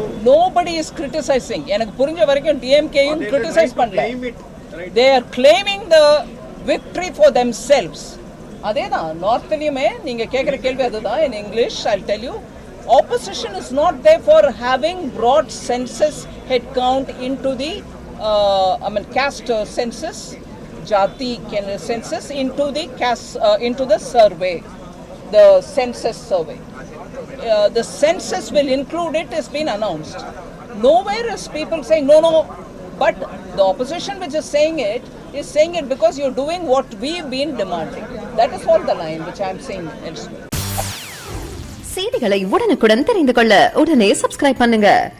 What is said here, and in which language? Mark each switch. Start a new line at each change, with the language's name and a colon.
English: Nobody is criticizing.
Tamil: எனக்கு புரிஞ்ச வரைக்கும் டிஎம்கேயும் கிரிட்டிசைஸ் பண்ணல.
English: They are claiming the victory for themselves.
Tamil: அதேதான் நார்த்லயுமே நீங்க கேக்குற கேள்வி அதுதான்.
English: In English I'll tell you, opposition is not there for having brought census head count into the caste census, jati census into the caste into the survey, the census survey. The census will include it, has been announced. Nowhere is people saying no, but the opposition which is saying it because you're doing what we've been demanding. That is all the line which I'm saying elsewhere.
Tamil: செய்திகளை உடனுக்குடன் தெரிந்து கொள்ள உடனே subscribe பண்ணுங்க.